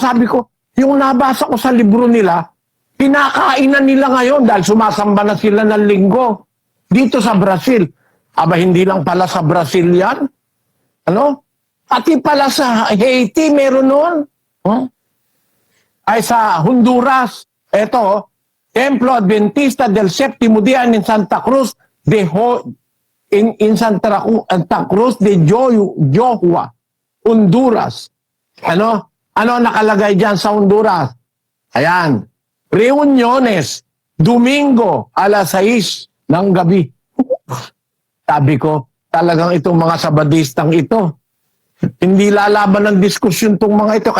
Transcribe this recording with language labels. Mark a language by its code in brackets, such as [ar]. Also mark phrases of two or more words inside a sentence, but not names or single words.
[tl] Sabi ko, yung nabasa ko sa libro nila, pinakainan nila ngayon dahil sumasamba na sila ng linggo dito sa Brazil. Aba, hindi lang pala sa Brazil yan. Ano? Pati pala sa Haiti, meron noon. Ay sa Honduras. Ito, [es] Templo Adventista del Séptimo Día [en] in Santa Cruz in [es] Santa Cruz de Johua, Honduras. [tl] Ano nakalagay dyan sa Honduras? Ayan. [es] Reuniones Domingo, [tl] alas 6 ng gabi. Sabi ko, talagang itong mga sabadistang ito, hindi lalaban ng diskusyon tong mga ito.